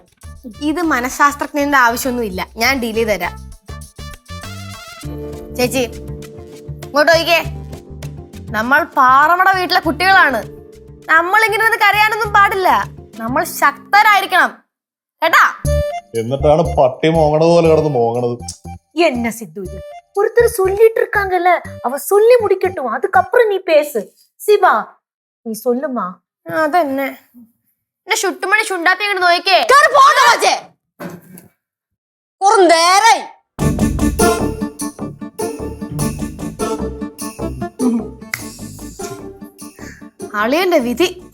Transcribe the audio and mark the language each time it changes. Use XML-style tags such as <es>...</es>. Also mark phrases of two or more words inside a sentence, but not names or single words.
<ml>ഇത് മനഃശാസ്ത്രജ്ഞന്റെ ആവശ്യമൊന്നും ഇല്ല, ഞാൻ ഡീൽ ചെയ്ത് തരാം. ചേച്ചി ഇങ്ങോട്ട് നോക്കിക്കേ. നമ്മൾ പാറമട വീട്ടിലെ കുട്ടികളാണ്. നമ്മൾ ഇങ്ങനെ ഒന്ന് കരയാനൊന്നും പാടില്ല. നമ്മൾ ശക്തരായിരിക്കണം കേട്ടാ. എന്നിട്ടാണ് പട്ടി മോങ്ങണത് പോലെ കിടന്ന് മോങ്ങണത്.</ml> <ta>என்ன சித்து இது? ஒருத்தர் சொல்லிட்டு இருக்காங்கல்ல, அவ சொல்லி முடிக்கட்டும், அதுக்கப்புறம் நீ பேசு. சிவா, நீ சொல்லுமா.</ta> <ml>അതന്നെ എന്നെ ചുട്ടുമണി ചുണ്ടാപ്പി ഇങ്ങോട്ട് നോക്കിക്കേ. നേരായി അളിയന്റെ വിധി.</ml>